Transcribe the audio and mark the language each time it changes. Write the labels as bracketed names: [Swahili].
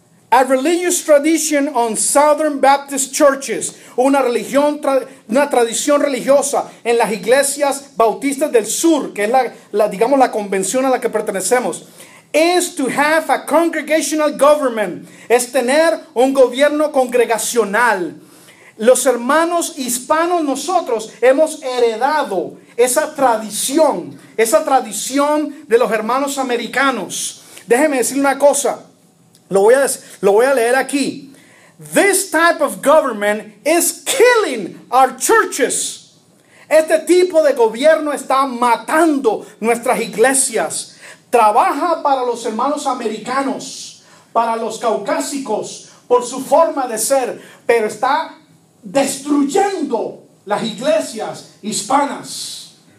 [English] A religious tradition on Southern Baptist churches, [Spanish] una tradición religiosa en las iglesias bautistas del sur, que es digamos la convención a la que pertenecemos, [English] is to have a congregational government, [Spanish] es tener un gobierno congregacional. Los hermanos hispanos nosotros hemos heredado esa tradición de los hermanos americanos. Déjeme decir una cosa. Lo voy a leer aquí. [English] This type of government is killing our churches. [Spanish] Este tipo de gobierno está matando nuestras iglesias. Trabaja para los hermanos americanos, para los caucásicos, por su forma de ser, pero está destruyendo las iglesias hispanas.